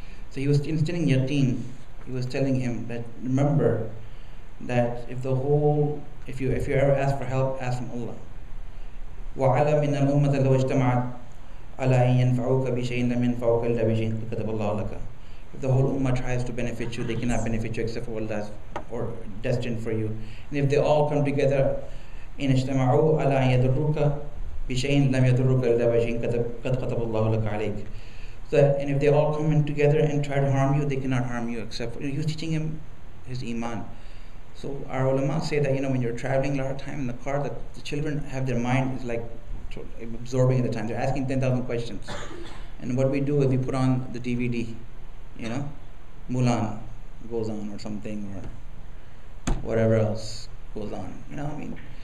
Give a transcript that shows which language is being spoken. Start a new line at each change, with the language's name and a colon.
English: So he was instilling yaqeen. He was telling him that remember that if you ever ask for help, ask from Allah.
Arabic: وَعَلَمْ إِنَّ الْأُمَّةَ لَوْ اجْتَمَعَتْ عَلَىٰ أَن يَنْفَعُوكَ بِشَيْءٍ لَمْ يَنْفَعُوكَ إِلَّا بِشَيْءٍ كَتَبَ اللَّهُ لَكَ.
English: If the whole ummah tries to benefit you, they cannot benefit you except for what Allah or destined for you. And if they all come together,
Arabic: إِنْ اجْتَمَعُوا عَلَىٰ أَن يَضُرُّوكَ بِشَيْءٍ لَمْ يَضُرُّوكَ إِلَّا بِشَيْءٍ قَدْ كَتَبَ اللَّهُ لَكَ عَلَيْكَ.
English: And if they all come in together and try to harm you, they cannot harm you except for, he was teaching him his iman. So our ulama say that when you're traveling a lot of time in the car, the children have their mind is like absorbing at the time. They're asking 10,000 questions. And what we do is we put on the DVD, Mulan goes on or something, or whatever else goes on.